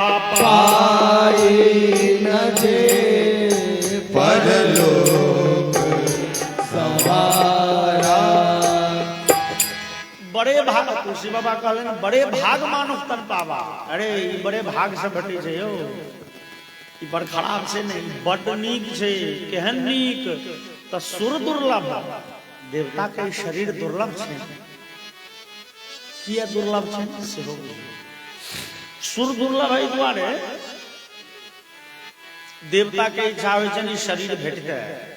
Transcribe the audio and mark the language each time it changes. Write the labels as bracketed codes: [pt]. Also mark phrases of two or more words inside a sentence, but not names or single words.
[awa] पाए न जे परलोक [mai] भाग तुलसी बाबा कहले [awa] बड़े भाग मानुख तन पावा। [mai] अरे ई बड़े भाग से भेटे छै यौ, ई बड़ खराब छै नहीं, बड नीक छै। केहन नीक त सुर दुर्लभ, देवता के शरीर दुर्लभ छै। किया दुर्लभ छै सेहो सुर दुर्लभ है द्वारे देवता के इच्छा होइ छै शरीर भेट जाए।